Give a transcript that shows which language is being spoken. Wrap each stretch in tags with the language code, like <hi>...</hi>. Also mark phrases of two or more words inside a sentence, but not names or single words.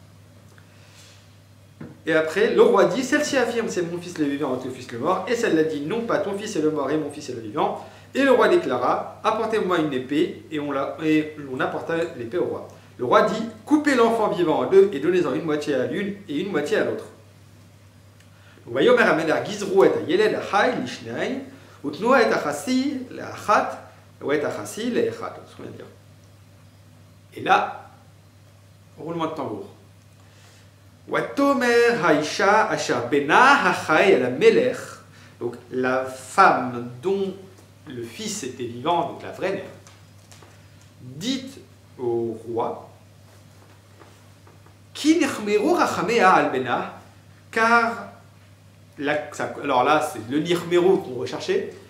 <fr>Et après, le roi dit: celle-ci affirme, c'est mon fils le vivant et ton fils le mort. Et celle-là dit: non pas, ton fils est le mort et mon fils est le vivant. Et le roi déclara: apportez-moi une épée. Et on apporta l'épée au roi. Le roi dit: coupez l'enfant vivant en 2 et donnez-en une moitié à l'une et une moitié à l'autre.</fr> <he>ויאמר המלך גזרו את הילד החי לשניים ותנו את החצי לאחת ואת החצי לאחד.</he> <fr>Ce qu'on vient de dire. Et là, roulement de tambour.</fr> <he>ותאמר האישה אשר בנה החי אל המלך.</he> <fr>Donc la femme dont le fils était vivant, donc la vraie mère, dit au roi:</fr> <he>כי נכמרו רחמיה על בנה,</he> <fr>car alors là c'est le nirmeru qu'on recherchait.</fr>